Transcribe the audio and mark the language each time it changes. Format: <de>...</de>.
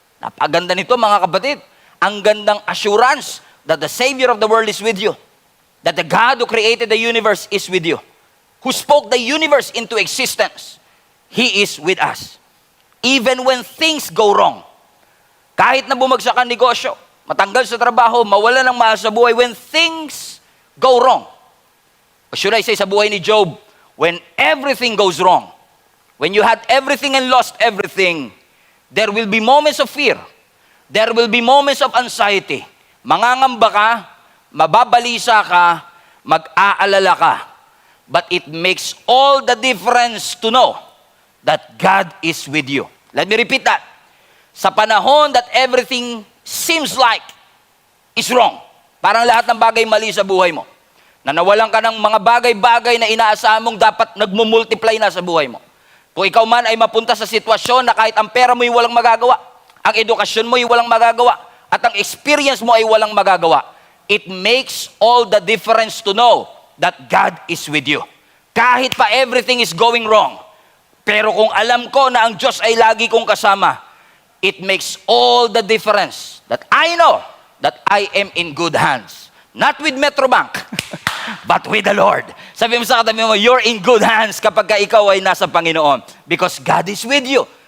<tl>Napaganda nito mga kapatid. Ang gandang</tl> <en>assurance that the Savior of the world is with you. That the God who created the universe is with you. Who spoke the universe into existence. He is with us. Even when things go wrong.</en> <tl>Kahit na bumagsak ang negosyo, matanggal sa trabaho, mawala ng mahal sa buhay,</tl> <en>when things go wrong. Or should I say</en> <tl>sa buhay ni Job,</tl> <en>when everything goes wrong, when you had everything and lost everything, there will be moments of fear. There will be moments of anxiety.</en> <tl>Mangangamba ka, mababalisa ka, mag-aalala ka.</tl> <en>But it makes all the difference to know that God is with you. Let me repeat that.</en> <tl>Sa panahon</tl> <en>that everything seems like is wrong,</en> <tl>parang lahat ng bagay mali sa buhay mo, na nawalan ka ng mga bagay-bagay na inaasahan mong dapat nagmumultiply na sa buhay mo. Kung ikaw man ay mapunta sa sitwasyon na kahit ang pera mo ay walang magagawa, ang edukasyon mo ay walang magagawa, at ang experience mo ay walang magagawa,</tl> <en>it makes all the difference to know that God is with you.</en> <tl>Kahit pa</tl> <en>everything is going wrong,</en> <tl>pero kung alam ko na ang Diyos ay lagi kong kasama,</tl> <en>it makes all the difference that I know that I am in good hands. Not with Metrobank, but with the Lord.</en> <tl>Sabi mo sa katabi mo,</tl> <en>you're in good hands</en> <tl>kapag ka ikaw ay nasa Panginoon</tl> <en>because God is with you.</en>